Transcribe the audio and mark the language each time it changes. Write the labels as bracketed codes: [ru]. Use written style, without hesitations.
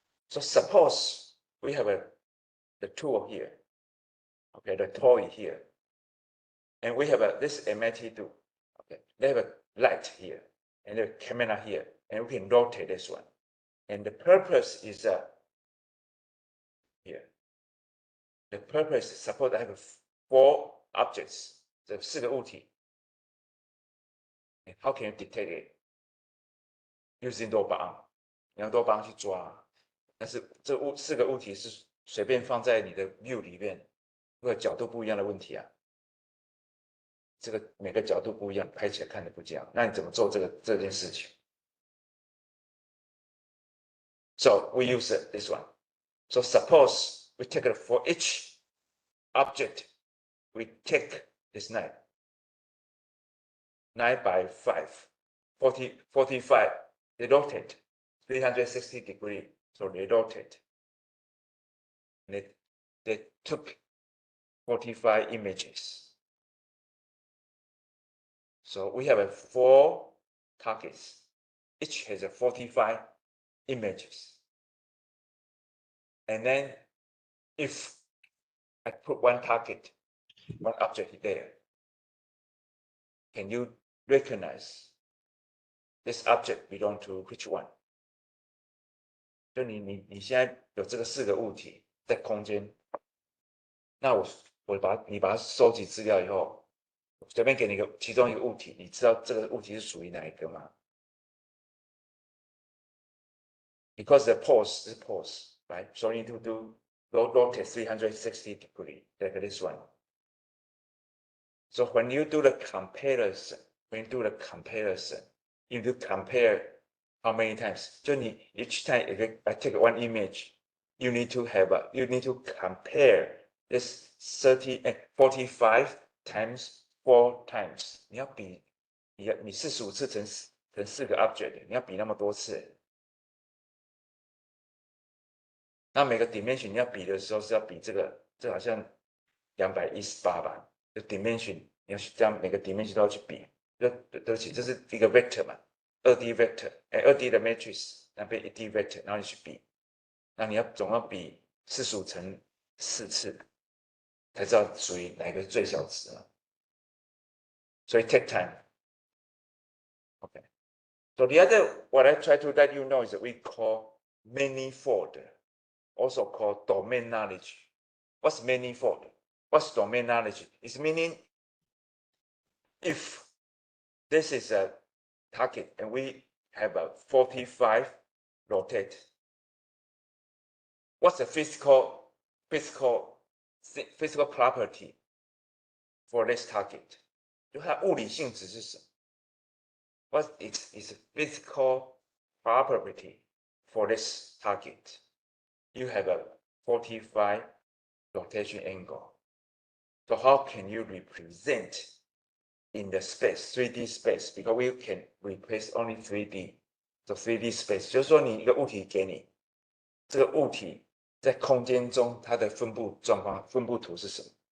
[en] So suppose we have the tool here, okay, the toy here, and we have this MIT tool, okay, they have a light here and a camera here, and we can rotate this one. And the purpose is here. The purpose is suppose I have 4 objects, the [zh] 4个物体. [en] And how can you detect it? Using [zh] 多巴胺，你用多巴胺去抓。但是这4个物体是随便放在你的 view 里面，会有角度不一样的问题啊。这个每个角度不一样，拍起来看的不一样。那你怎么做这件事情 ？ [en] So we use this one. So suppose we take it for each object, we take this 9 by 5, 45. They rotate 360 degrees. So they rotate. They took 45 images. So we have 4 targets. Each has 45 images. And then if I put one target, one object there, can you recognize this object belong to which one? [zh] 就你现在有这个4个物体在空间，那你把它收集资料以后，随便给你其中一个物体，你知道这个物体是属于哪一个吗？ [en] Because the pose is pose, right? So you need to rotate 360 degrees, like this one. So when you do the comparison, you need to compare how many times. So each time if I take one image, you need to compare this 45 times 4 times. [zh] 你要比你45次乘4个 object， 你要比那么多次。那每个 dimension 你要比的时候是要比这好像218吧？就 dimension 你要这样每个 dimension 都要去比。对不起，这是一个 vector 嘛，2D vector， 2D 的 matrix 那边 1D vector， 然后你去比，那你总要比45乘4次，才知道属于哪个是最小值嘛。所以 [en] take time. Okay. So the other what I try to let you know is that we call manifold, also called domain knowledge. What's manifold? What's domain knowledge? It's meaning if this is a target and we have a 45 rotate. What's the physical property for this target? [zh] 就它物理性质是什么 [en] ？What is its physical property for this target? You have a 45 rotation angle. So how can you represent in the space, 3D space? Because we can replace only 3D. So 3D space [zh] 就是说你一个物体给你，这个物体在空间中它的分布状况、分布图是什么？